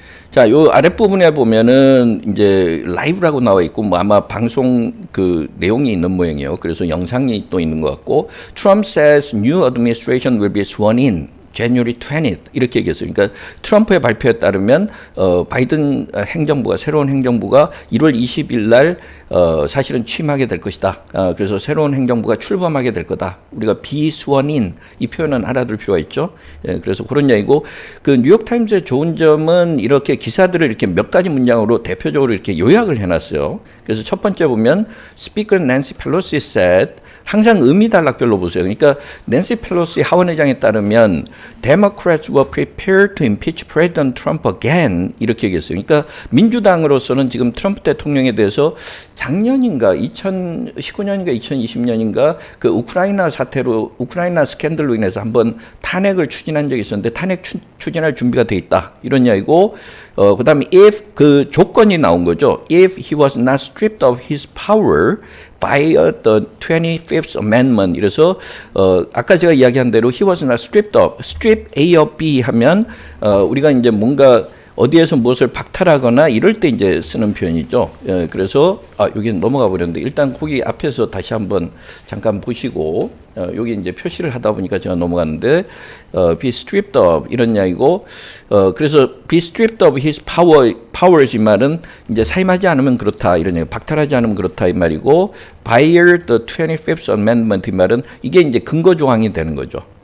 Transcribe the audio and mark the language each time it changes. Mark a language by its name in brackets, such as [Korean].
[Korean] 자, 요 아랫부분에 보면은 이제 라이브라고 나와 있고 뭐 아마 방송 내용이 있는 모양이에요. 그래서 영상이 또 있는 것 같고 [English] Trump says new administration will be sworn in January 20th [Korean] 이렇게 얘기했어요. 그러니까 트럼프의 발표에 따르면 바이든 행정부가 새로운 행정부가 1월 20일 날 사실은 취임하게 될 것이다. 그래서 새로운 행정부가 출범하게 될 거다. 우리가 [English] be sworn in [Korean] 이 표현은 알아둘 필요가 있죠. 예, 그래서 그런 얘기고 뉴욕 타임즈의 좋은 점은 이렇게 기사들을 이렇게 몇 가지 문장으로 대표적으로 이렇게 요약을 해놨어요. 그래서 첫 번째 보면 [English] Speaker Nancy Pelosi said [Korean] 항상 의미단락별로 보세요. 그러니까 낸시 펠로시 하원의장에 따르면 [English] Democrats were prepared to impeach President Trump again [Korean] 이렇게 얘기했어요. 그러니까 민주당으로서는 지금 트럼프 대통령에 대해서 작년인가 2019년인가 2020년인가 우크라이나 스캔들로 인해서 한번 탄핵을 추진한 적이 있었는데 탄핵 추진할 준비가 돼 있다 이런 이야기고 그다음에 if 조건이 나온 거죠. [English] If he was not stripped of his power by the 25th Amendment. [Korean] 이래서 아까 제가 이야기한 대로 [English] he was not stripped of, strip A of B [Korean] 하면 우리가 이제 뭔가 어디에서 무엇을 박탈하거나 이럴 때 이제 쓰는 표현이죠. 예, 그래서 여기 넘어가 버렸는데 일단 거기 앞에서 다시 한번 잠깐 보시고 여기 이제 표시를 하다 보니까 제가 넘어갔는데 [English] be stripped of [Korean] 이런 이야기고 그래서 [English] be stripped of his powers [Korean] 이 말은 이제 사임하지 않으면 그렇다 이런 얘기, 박탈하지 않으면 그렇다 이 말이고 [English] by the 25th Amendment [Korean] 이 말은 이게 이제 근거 조항이 되는 거죠.